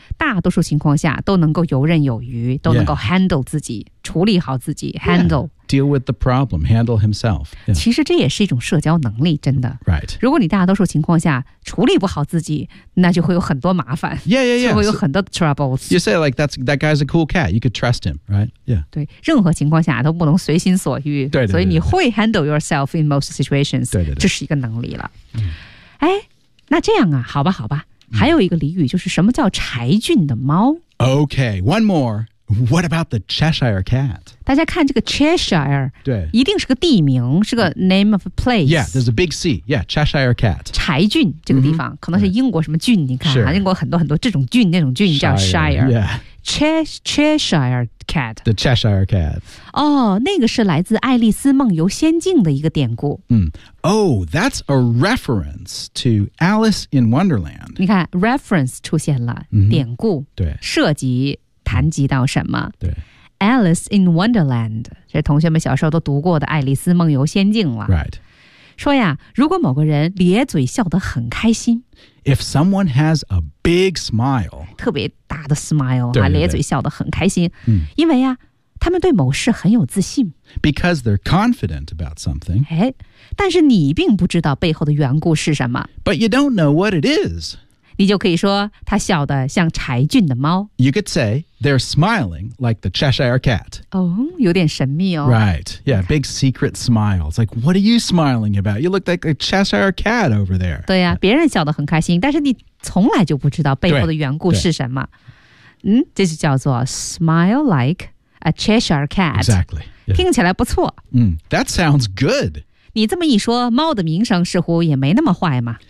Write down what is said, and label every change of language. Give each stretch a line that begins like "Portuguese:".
Chinese: 大多数情况下都能够游刃有余，都能够 handle 自己，处理好自己，handle.
English: Yeah. Deal with the problem, handle himself. Yeah.
Chinese: 其实这也是一种社交能力，真的。Right. 如果你大多数情况下处理不好自己，那就会有很多麻烦。Yeah,
English: yeah, yeah.
Chinese: 就会有很多 troubles.
English: So, you say like that guy's a cool cat, you could trust him, right? Yeah.
Chinese: 对，任何情况下都不能随心所欲。对对对。所以你会
English: handle yourself in most situations.
Chinese: 对对对。这是一个能力了。哎，那这样啊，好吧，好吧。还有一个俚语就是什么叫柴郡的猫?
English: Okay, one more. What about the Cheshire Cat?
Chinese: 大家看这个 Cheshire, 一定是个地名,是个 name of a place.
English: Yeah, there's a big C. Yeah, Cheshire Cat.
Chinese: 柴郡这个地方,可能是英国什么郡,你看,英国很多很多这种郡,那种郡叫 Shire.
English: Yeah. Cheshire Cat. The Cheshire Cat.
Chinese: 哦，那个是来自《爱丽丝梦游仙境》的一个典故。
English: Oh, that's a reference to Alice in Wonderland.
Chinese: 你看 ，reference 出现了，典故，对，涉及谈及到什么？对。 Alice in Wonderland， 这同学们小时候都读过的《爱丽丝梦游仙境》了。
English: Right.
Chinese: 说呀，如果某个人咧嘴笑得很开心
English: ，If someone has a big smile，
Chinese: 特别大的 smile 啊，咧嘴笑得很开心，因为呀，他们对某事很有自信。
English: Because they're confident about something.
Chinese: 哎，但是你并不知道背后的缘故是什么。
English: But you don't know what it is.
Chinese: 你就可以说他笑得像柴俊的猫。
English: You could say. They're smiling like the Cheshire Cat.
Chinese: Oh, 有点神秘哦。
English: Right. Yeah, big secret smile. It's like, what are you smiling about? You look like a Cheshire Cat over there.
Chinese: 对呀、啊、别人笑得很开心但是你从来就不知道背后的缘故是什么。嗯这就叫做
English: smile like a Cheshire Cat. Exactly.、
Chinese: Yeah. 听起来不错。
English: That sounds good.
Chinese: 你这么一说猫的名声似乎也没那么坏嘛。